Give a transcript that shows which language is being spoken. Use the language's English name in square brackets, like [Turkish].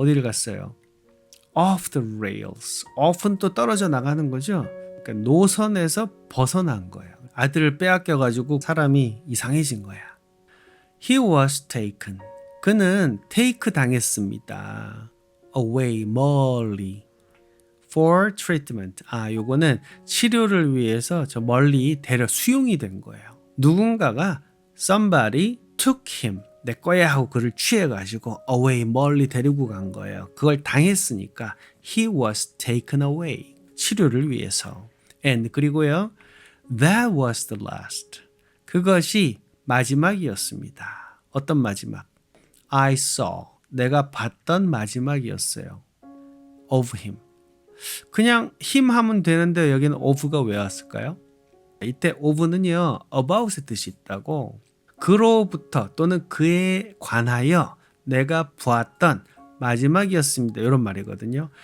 [Korean] 어디를 갔어요? [English] off the rails. [Korean] off은 또 떨어져 나가는 거죠. 그러니까 노선에서 벗어난 거예요. 아들을 빼앗겨 가지고 사람이 이상해진 거야. [English] He was taken. [Korean] 그는 take 당했습니다. [English] away [Korean] 멀리 [English] for treatment. [Korean] 요거는 치료를 위해서 저 멀리 수용이 된 거예요. 누군가가 [English] somebody took him. [Korean] 내 거야 하고 그를 취해가지고 away 멀리 데리고 간 거예요. 그걸 당했으니까 [English] he was taken away. [Korean] 치료를 위해서. [English] and [Korean] 그리고요 [English] that was the last. [Korean] 그것이 마지막이었습니다. 어떤 마지막? [English] I saw. [Korean] 내가 봤던 마지막이었어요. [English] of him. [Korean] 그냥 him 하면 되는데 여기는 of가 왜 왔을까요? 이때 of는요 about의 뜻이 있다고. 그로부터 또는 그에 관하여 내가 보았던 마지막이었습니다. 이런 말이거든요.